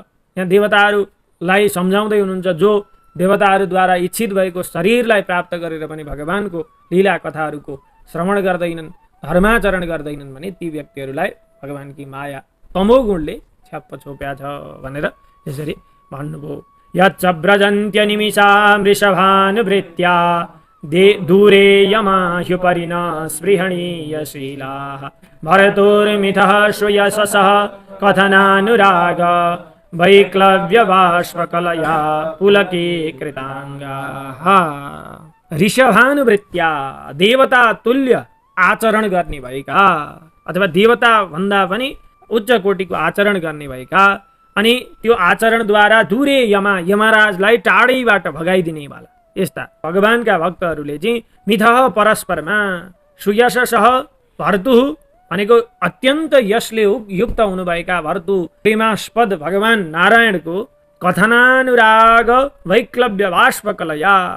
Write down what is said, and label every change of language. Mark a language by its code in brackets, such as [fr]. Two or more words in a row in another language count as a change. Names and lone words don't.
[ne] यहाँ देवताहरूलाई सम्झाउँदै हुनुहुन्छ, जो देवताहरूद्वारा इच्छित भएको शरीरलाई प्राप्त गरेर पनि भगवानको लीला कथाहरूको श्रवण गर्दैनन्, धर्माचरण गर्दैनन् भने ती व्यक्तिहरूलाई भगवानकी माया तमोगुणले छ्याप्प छोप्या छ भनेर यसरी भन्नुभयो। [sa] यच्च व्रजन्त्यनिमिषां वृषभानुवृत्त्या दूरे यमाह्युपरि न स्पृहणीयशीलाः भरतोर्मिथः श्रूयशसः कथनानुराग वैक्लव्यबाष्पकलया पुलकीकृताङ्गाः। [ne] ऋषभानुवृत्त्या देवता तुल्य आचरण गर्ने भएका अथवा देवता भन्दा पनि उच्च कोटिको आचरण गर्ने भएका, अनि त्यो आचरणद्वारा दूरे यमराजलाई टाढैबाट भगाइदिने वाला यस्ता भगवानका भक्तहरूले चाहिँ मिथः परस्परमा [sa] सुयशसः भर्तुः [ne] भनेको अत्यन्त यशले युक्त हुनुभएका भर्तु प्रेमास्पद भगवान नारायणको [sa] कथनानुराग वैक्लव्य बाष्पकलया